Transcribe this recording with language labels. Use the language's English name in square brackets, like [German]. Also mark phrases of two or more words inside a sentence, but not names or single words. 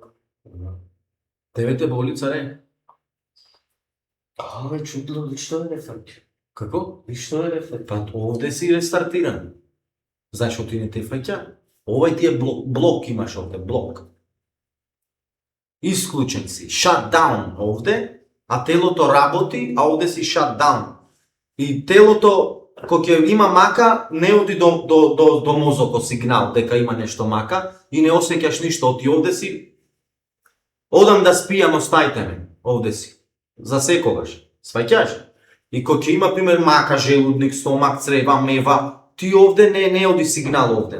[Macedonian] Тебе те боли, царе? Бе, чудно, ништо не фаќа. Како? Ништо не фаќа. Па овде си рестартиран. Зашо ти не те фаќа? Овај ти е блок имаш овде, блок. Исклучен си, [English] shut down [Macedonian] овде, а телото работи, а овде си [English] shut down. [Macedonian] И телото, кога ќе има мака, не оди до мозокот сигнал дека има нешто мака и не осеќаш ништо, оти овде си. Одам да спијам, остајте ме, овде си. За секогаш. Сваќаш? И кога ќе има пример мака, желудник, стомак, црева, мева, ти овде не оди сигнал овде.